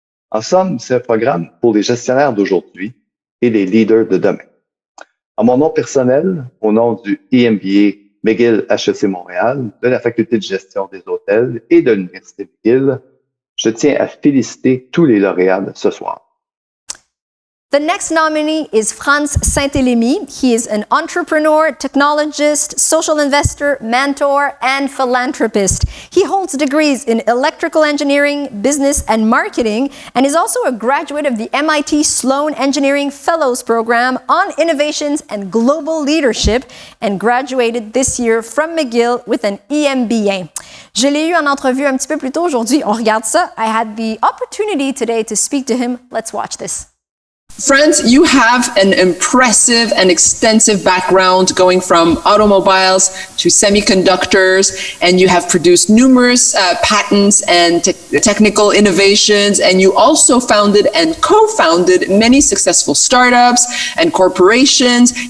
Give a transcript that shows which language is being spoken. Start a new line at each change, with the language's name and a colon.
French: En somme, c'est un programme pour les gestionnaires d'aujourd'hui et les leaders de demain. En mon nom personnel, au nom du EMBA McGill HEC Montréal, de la Faculté de gestion des hôtels et de l'Université McGill, je tiens à féliciter tous les lauréats ce soir.
English: The next nominee is Franz Saint-Elémy. He is an entrepreneur, technologist, social investor, mentor, and philanthropist. He holds degrees in electrical engineering, business, and marketing, and is also a graduate of the MIT Sloan Engineering Fellows Program on Innovations and Global Leadership, and graduated this year from McGill with an EMBA.
French: Je l'ai eu en entrevue un petit peu plus tôt aujourd'hui. On regarde ça.
English: I had the opportunity today to speak to him. Let's watch this. Franz, you have an impressive and extensive background going from automobiles to semiconductors, and you have produced numerous patents and technical innovations, and you also founded and co-founded many successful startups and corporations.